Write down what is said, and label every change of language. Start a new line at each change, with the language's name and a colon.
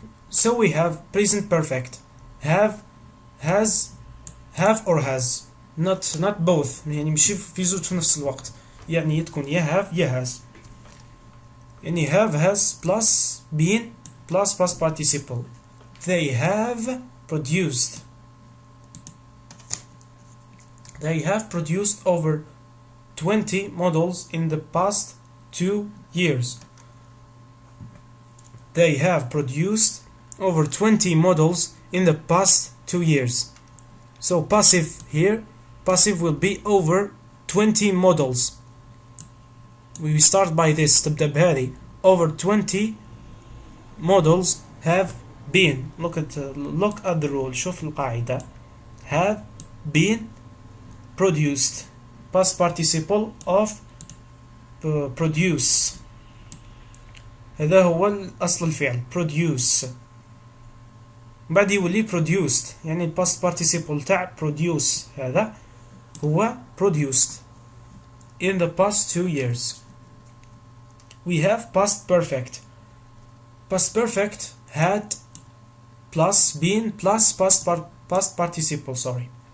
English: so we have present perfect. have, has, have or has, not both.
Arabic: يعني ماشي في زوج في نفس الوقت. يعني تكون يا have يا has.
English: يعني have, has plus been plus past participle. they have produced over 20 models in the past 2 years. They have produced over 20 models in the past 2 years. So passive here, passive will be over 20 models. We start by this.
Arabic: تبدأ بهذه.
English: Over 20 models have been. Look at the rule.
Arabic: شوف القاعدة.
English: Have been produced. Past participle of produce.
Arabic: هذا هو أصل الفعل produce. بعد يولي produced.
English: يعني past participle تاع produce
Arabic: هذا هو
English: produced in the past 2 years. We have past perfect. Past perfect had plus been plus past participle. Sorry.